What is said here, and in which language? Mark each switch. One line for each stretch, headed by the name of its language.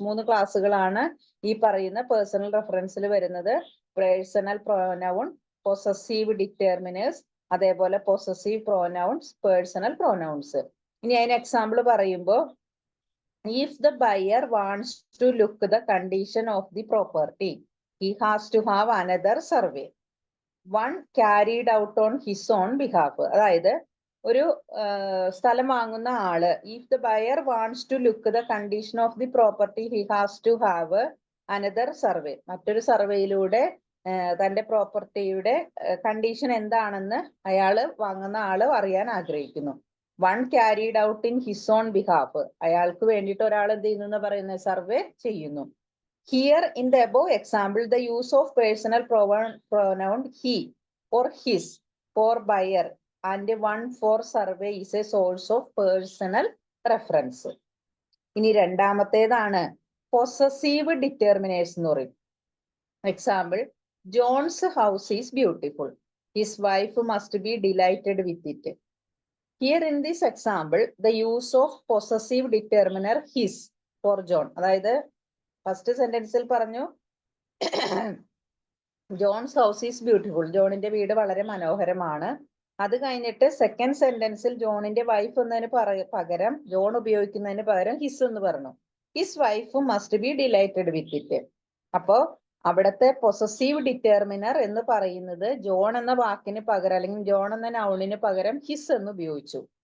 Malayalam: 3 ക്ലാസ്സുകളാണ് ഈ പറയുന്ന പേഴ്സണൽ റെഫറൻസിൽ വരുന്നത്.
English: Personal pronoun, possessive determiners, അതേപോലെ possessive pronouns, personal pronouns.
Malayalam: ഇനി അതിന് എക്സാമ്പിൾ പറയുമ്പോൾ,
English: if the buyer wants to look the condition of the property, he has to have another survey. One carried out on his own behalf.
Malayalam: അതായത് ഒരു സ്ഥലം വാങ്ങുന്ന ആള്,
English: if the buyer wants to look the condition of the property, he has to have another survey.
Malayalam: മറ്റൊരു സർവേയിലൂടെ തന്റെ പ്രോപ്പർട്ടിയുടെ condition എന്താണെന്ന് അയാള് വാങ്ങുന്ന ആള് അറിയാൻ ആഗ്രഹിക്കുന്നു.
English: one carried out in his own behalf,
Malayalam: അയാൾക്ക് വേണ്ടിയിട്ട് ഒരാൾ എന്ത് ചെയ്യുന്നു പറയുന്ന സർവേ ചെയ്യുന്നു.
English: Here in the above example, the use of personal pronoun he or his for buyer and one for survey is a source of personal reference.
Malayalam: ഇനി രണ്ടാമത്തേതാണ് possessive determiners എന്ന് പറയും.
English: Example, John's house is beautiful. His wife must be delighted with it. Here in this example, the use of possessive determiner his for John.
Malayalam: അതായത് first സെന്റൻസിൽ പറഞ്ഞു
English: John's house is beautiful,
Malayalam: ജോണിന്റെ വീട് വളരെ മനോഹരമാണ്. അത് കഴിഞ്ഞിട്ട് സെക്കൻഡ് സെന്റൻസിൽ ജോണിന്റെ വൈഫ് എന്നതിന് പകരം ജോൺ ഉപയോഗിക്കുന്നതിന് പകരം ഹിസ് എന്ന് പറഞ്ഞു.
English: His wife must be delighted with it.
Malayalam: അപ്പോ അവിടുത്തെ പൊസസീവ് ഡിറ്റർമിനർ എന്ന് പറയുന്നത് ജോൺ എന്ന വാക്കിന് പകരം അല്ലെങ്കിൽ ജോൺ എന്ന നൗണിന് പകരം ഹിസ് എന്ന് ഉപയോഗിച്ചു.